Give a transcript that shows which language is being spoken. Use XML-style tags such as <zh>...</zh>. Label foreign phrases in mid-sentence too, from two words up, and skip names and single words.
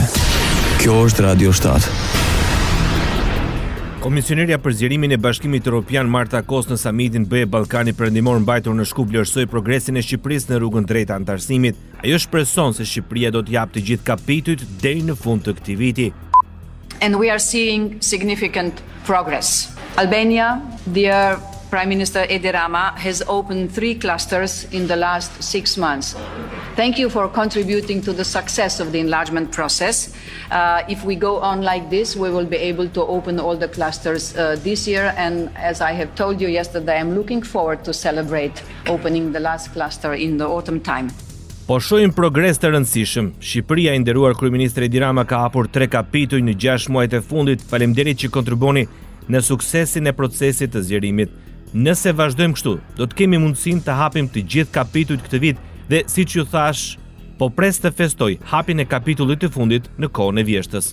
<sq>Kjo është Radio 7. Komisionerja për zgjerimin e Bashkimit Evropian Marta Kos në samitin BE Ballkani Perëndimor mbajtur në Shkup vlerësoi progresin e Shqipërisë në rrugën drejt antarësimit. Ajo shpreson se Shqipëria do të japë të gjithë kapitujt deri në fund të këtij viti.</sq> <en>And we are seeing significant progress. Albania, dear Prime Minister Edi Rama, has opened 3 clusters in the last 6 months. Thank you for contributing to the success of the enlargement process. If we go on like this, we will be able to open all the clusters this year. And as I have told you yesterday, I'm looking forward to celebrate opening the last cluster in the autumn time.</en> <sq>Po shohim progres të rëndësishëm. Shqipëria, i nderuar kryeministri Edi Rama, ka hapur 3 kapituj në 6 muajt e fundit. Faleminderit që kontribuoni në suksesin e procesit të zgjerimit. Nëse vazhdojmë kështu, do të kemi mundësinë të hapim të gjithë kapitujt këtë vit dhe, siç ju thash, po pres të festoj hapjen e kapitullit të fundit në kohën e vjeshtës.</sq>